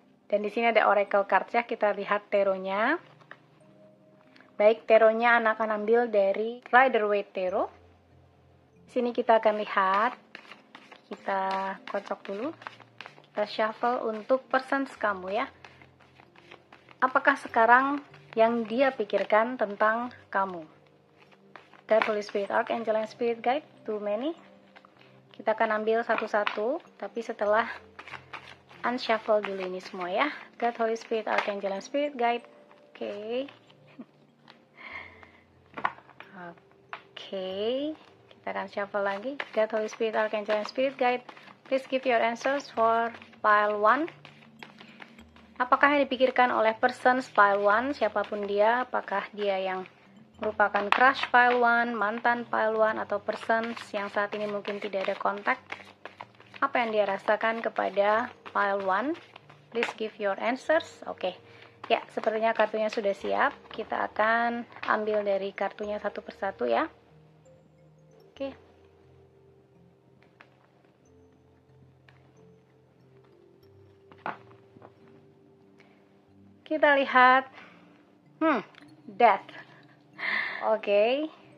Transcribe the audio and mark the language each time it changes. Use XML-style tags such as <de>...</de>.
<id>Dan di sini ada oracle cards ya, kita lihat taronya. Baik, taronya anak akan ambil dari Rider-Waite Tarot. Di sini kita akan lihat. Kita kocok dulu. Kita shuffle untuk persons kamu ya. Apakah sekarang yang dia pikirkan tentang kamu?</id> <en>God, Holy Spirit, Archangel, and Spirit Guide, too many.</en> <id>Kita akan ambil satu-satu, tapi setelah unshuffle dulu ini semua ya. God, Holy Spirit, Archangel, and Spirit Guide. Oke. Oke, kita akan shuffle lagi.</id> <en>God, Holy Spirit, Archangel, and Spirit Guide, please give your answers for pile 1.</en> <id>Apakah yang dipikirkan oleh persons pile 1, siapapun dia, apakah dia yang merupakan crush pile 1, mantan pile 1, atau persons yang saat ini mungkin tidak ada kontak? Apa yang dia rasakan kepada pile 1?</id> <en>Please give your answers.</en> <id>Oke. Ya, sepertinya kartunya sudah siap. Kita akan ambil dari kartunya satu persatu ya. Oke. Kita lihat. Death. Oke.</id>